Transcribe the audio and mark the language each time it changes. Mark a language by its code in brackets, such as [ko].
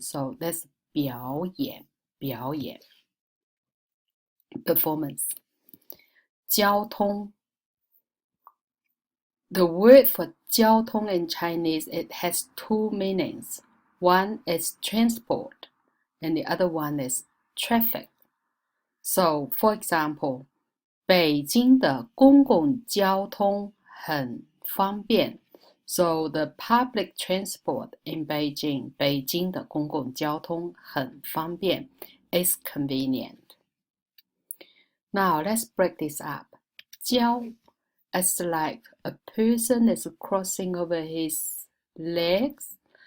[en] So that's 表演 performance. 交通. The word for 交通 in Chinese, it has 2 meanings. One is transport and the other one is traffic. So, for example, [zh] 北京的公共交通很方便. [en] So the public transport in Beijing, [zh] 北京的公共交通很方便 [en] is convenient. Now let's break this up. 交 is like a person is crossing over his legs.